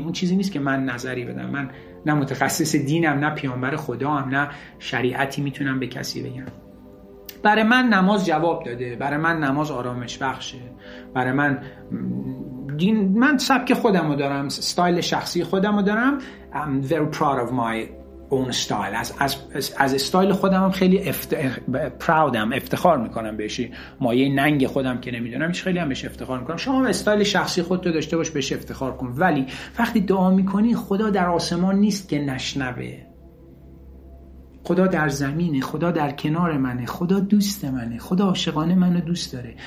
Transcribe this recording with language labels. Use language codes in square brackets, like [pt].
[fa] اون چیزی نیست که من نظری بدم، من نه متخصص دینم، نه پیامبر خدا هم، نه شریعتی میتونم به کسی بگم. برای من نماز جواب داده، برای من نماز آرامش بخشه، برای من دین، من سبک خودمو دارم، استایل شخصی خودمو دارم. [en] I'm very proud of my own style. [fa] از استایل خودم هم خیلی پراودم، افتخار میکنم بهش. مایه ننگ خودم که نمیدونم، ایش خیلی هم بهش افتخار میکنم. شما استایل شخصی خود تو داشته باش، بهش افتخار کن. ولی وقتی دعا میکنی، خدا در آسمان نیست که نشنوه، خدا در زمینه، خدا در کنار منه، خدا دوست منه، خدا عاشقانه منو دوست داره.